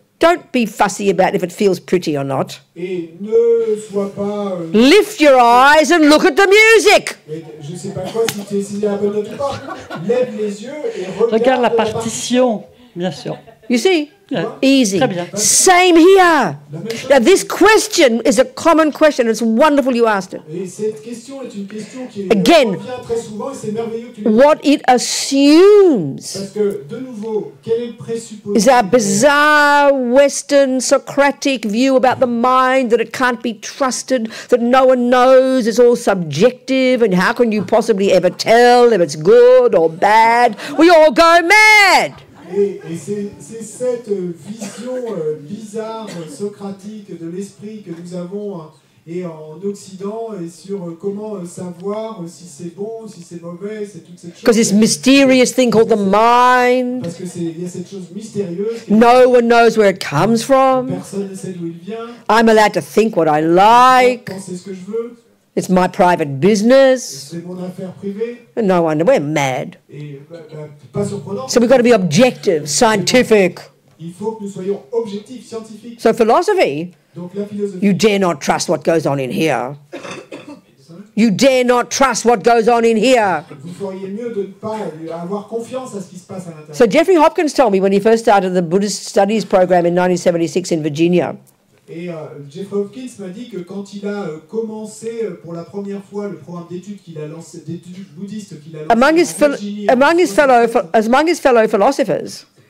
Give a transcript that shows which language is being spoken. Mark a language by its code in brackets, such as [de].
[en] Don't be fussy about if it feels pretty or not. [fr] Et ne sois pas... [en] Lift your eyes and look at the music. [fr] je sais pas quoi, si c'est la bonne note ou pas. Lève les yeux et Regarde la partition, bien sûr. [en] You see? Yeah. Easy. [fr] Très bien. [en] Same here. Now, this question is a common question. It's wonderful you asked it. [fr] Et cette question est une question qui [en] Again. [fr] revient très souvent et c'est merveilleux que tu l'aies. [en] What it assumes [fr] Parce que, de nouveau, quel est le présupposé? [en] is our bizarre Western Socratic view about the mind, that it can't be trusted, that no one knows, it's all subjective, and how can you possibly ever tell if it's good or bad? We all go mad. [fr] Et c'est cette vision bizarre, socratique de l'esprit que nous avons et en Occident et sur comment savoir si c'est bon, si c'est mauvais, c'est toute cette chose. [en] Because this mysterious thing called the mind. [fr] Parce que il y a cette chose mystérieuse. [en] No one knows where it comes from. [fr] Personne ne sait d'où il vient. [en] I'm allowed to think what I like. [fr] Penser ce que je veux. [en] It's my private business. [fr] C'est mon affaire privée. [en] No wonder we're mad. [fr] Et pas surprenant. [en] So we've got to be objective, scientific. [fr] Il faut que nous soyons objectifs, scientifiques. [en] So philosophy, [fr] Donc la philosophie. [en] you dare not trust what goes on in here. You dare not trust what goes on in here. [fr] Vous feriez mieux de ne pas avoir confiance à ce qui se passe à l'intérieur. [en] So Jeffrey Hopkins told me when he first started the Buddhist Studies program in 1976 in Virginia, [fr] Et Jeffrey Hopkins m'a dit que quand il a commencé pour la première fois le programme d'études qu'il a lancé, d'études bouddhistes qu'il a lancé [en] among his fellow philosophers,